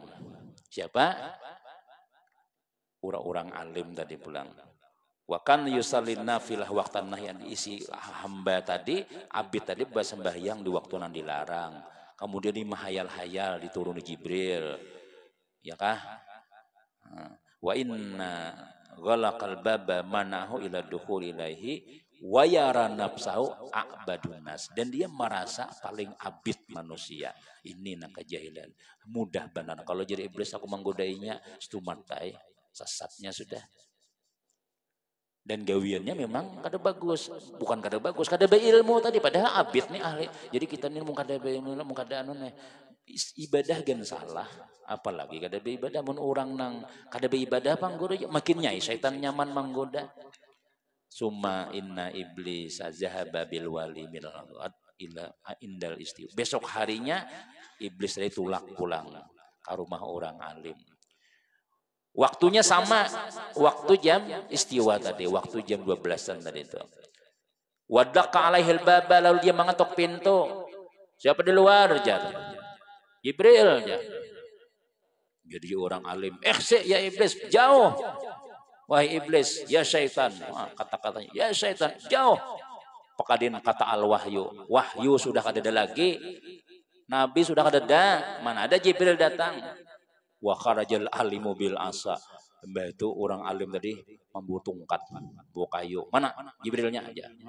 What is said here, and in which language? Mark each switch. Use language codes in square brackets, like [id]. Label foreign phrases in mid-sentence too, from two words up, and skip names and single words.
[bjn] Siapa? Orang-orang alim tadi pulang. [ar] وكان يصلي نافلة وقتا نهيا [bjn] isi hamba tadi abid tadi bersembahyang di waktu yang dilarang. Kemudian di mahayal-hayal dituruni Jibril. Ya kah? [ar] وإن غلق الباب منعه إلى دخول إليه ويرى نفسه أعبد الناس, [bjn] dan dia merasa paling abid manusia. Ini nak kejahilan mudah benar kalau jadi iblis aku menggodainya stumatai sesatnya sudah. Dan gawiannya memang kada bagus, bukan kada bagus, kada beilmu tadi padahal abid nih ahli. Jadi kita nih mau kada beilmu mau kada nih ibadah gan salah, apalagi kada beribadah mun orang nang kada beribadah panggoda makin nyai syaitan nyaman manggoda. [ar] ثم إن إبليس ذهب بالولي من إلى عند الاستواء. [bjn] Besok harinya iblis dari tulak pulang ke rumah orang alim. Waktunya sama, waktu jam istiwa tadi, waktu jam 12-an tadi itu. [ar] ودق عليه الباب, [bjn] lalu dia mengetuk pintu. Siapa di luar? Jibril. Jadi orang alim, ya iblis, jauh. Wahai iblis, [ar] يا شيطان. [bjn] Kata-katanya, [ar] يا شيطان, jauh. [bjn] Pakadin kata al-wahyu. Wahyu sudah kada ada lagi. Nabi sudah kada ada. Mana ada Jibril datang. [ar] وخرج العالم بالعصا. [bjn] Mbah itu orang alim tadi membawa tongkat, bawa kayu. Mana Jibrilnya aja.